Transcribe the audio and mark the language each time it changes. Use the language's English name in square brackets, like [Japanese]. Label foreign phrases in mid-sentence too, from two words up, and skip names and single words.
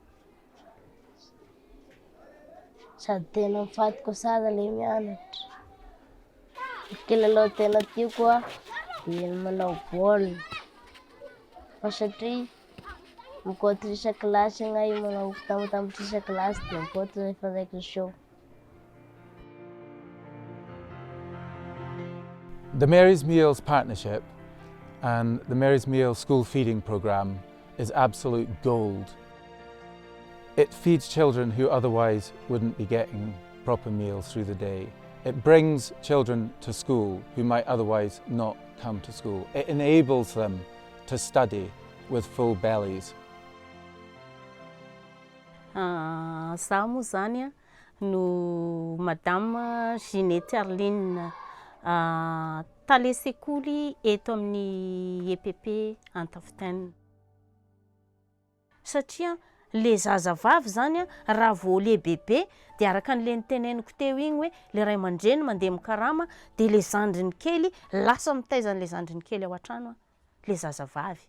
[Malagasy] Sady tena mifatoka tsara ilay mianatra. Ny kilalao tena tiako dia ny manao baolina. Fa satria mikotrisa kilasy agnay manao tambatrisa kilasy dia mikotra rehefa récréation. [English] The Mary's Meals Partnership and the Mary's Meals School Feeding Programme is absolute gold. It feeds children who otherwise wouldn't be getting proper meals through the day. It brings children to school who might otherwise not come to school. It enables them to study with full bellies. [Malagasy] Zaho moa zany no Madame Ginette Arline tale sekoly eto amin'ny EPP Antafitaine. Satria le zazavavy zany raha vao lehibebe dia araka an'le niteneniko teo igny hoe le ray aman-dreny mandeha mikarama dia le zandriny kely lasa mitaizan'le zandriny kely ao an-trano le zazavavy.